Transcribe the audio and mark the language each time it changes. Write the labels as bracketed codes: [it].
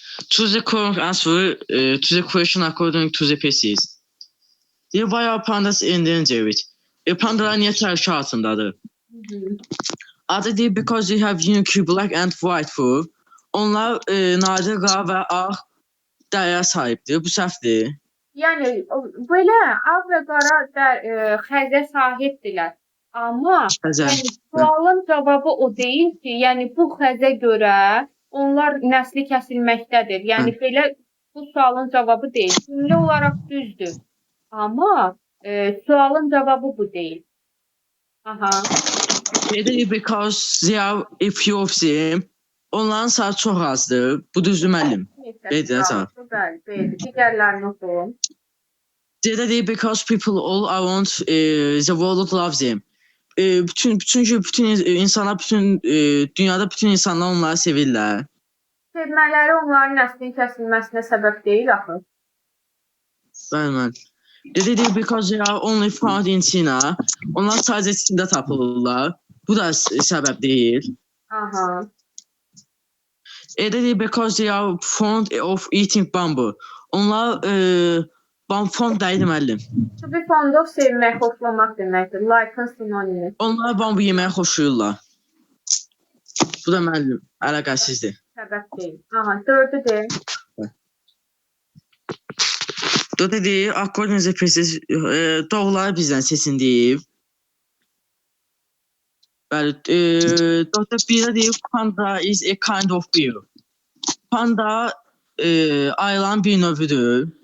[en] Choose the correct answer to the question according to the passage. [az] Deyir, [en] why are pandas endangered? [az] Pandalar niyə təhlükə altındadır? Adı deyir, [en] because they have unique black and white fur. [az] Onlar nadir qara və ağ dəriyə sahibdir. Bu səhvdir. Yəni belə ağ və qara xəzə sahibdirlər. Amma yəni, sualın cavabı o deyil ki, yəni bu xəzə görə onlar nəsli kəsilməkdədir. Yəni belə bu sualın cavabı deyil. Cümlə olaraq düzdür. Amma sualın cavabı bu deyil. Aha. [en] Because there are a few of them. [az] Onların sayı çox azdır. Bu düzdür müəllim. Bəli, bəli. Digərlərini oxuyun. Deyir, [en] because people all around the world love them. [az] Çünki bütün insanlar, dünyada bütün insanlar onları sevirlər. Sevmələri onların nəslinin kəsilməsinə səbəb deyil axı. Bəli, müəllim. Deyir, [en] because they are only found in China. [az] Onlar sadəcə Çində tapılırlar. Bu da səbəb deyil. Aha. Deyir, [en] because they are fond of eating bamboo. [az] Onlar fond deyil müəllim. [en] To be fond of [az] sevmək, xoşlamaq deməkdir. Like-ın sinonimi. Onlar bambu yeməyi xoşlayırlar. Bu da müəllim əlaqəsizdir. Səbəb deyil. Aha, 4-ü deyil. Dördə deyir, [en] according to the passage, [az] doğruları bizdən seçin deyib. Bəli, dördə birə deyib, [en] panda is a kind of bear. [az] Panda ayılan bir növüdür.